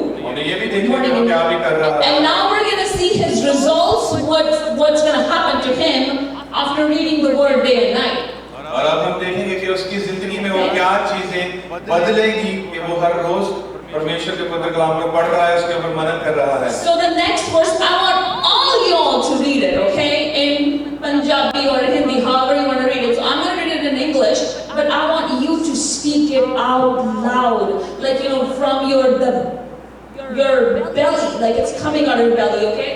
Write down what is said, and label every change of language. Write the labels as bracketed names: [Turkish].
[Hindi] हमने ये भी देख लिया कि वो क्या भी कर रहा है। [English] And now we're going to see his results, what's going to happen to him after reading the Word day and night. [Hindi] और अब हम देखेंगे कि उसकी जिंदगी में वो क्या चीजें बदलेंगी कि वो हर रोज परमेश्वर के पवित्र कलाम को पढ़ रहा है, उसके ऊपर मनन कर रहा है। [English] So the next verse, I want all y'all to read it, okay? In Punjabi or Hindi, however you want to read it. So I'm going to read it in English, but I want you to speak it out loud, like from your belly, like it's coming out of your belly, okay?